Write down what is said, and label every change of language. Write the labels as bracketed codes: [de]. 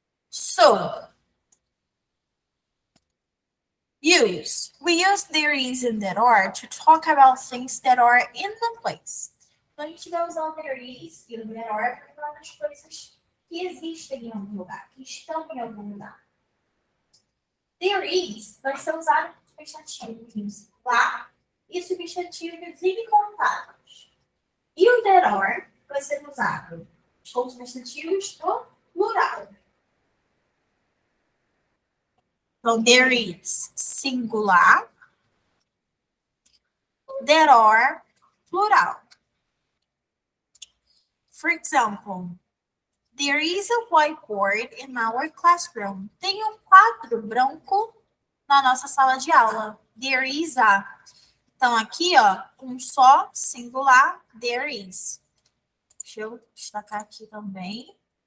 [en] So, we use there is and there are to talk about things that are in the place. [pt] Então, a gente vai usar o there is e o there are para falar das coisas que existem em algum lugar, que estão em algum lugar. There is vai ser usado com substantivos lá e substantivos incontáveis. E o there are vai ser usado com substantivos no plural. Então, there is singular, there are plural. [en] For example, there is a whiteboard in our classroom. [pt] Tem um quadro branco na nossa sala de aula. [en] There is a. [pt] Então, aqui, ó, um só, singular, there is. Deixa eu destacar aqui também.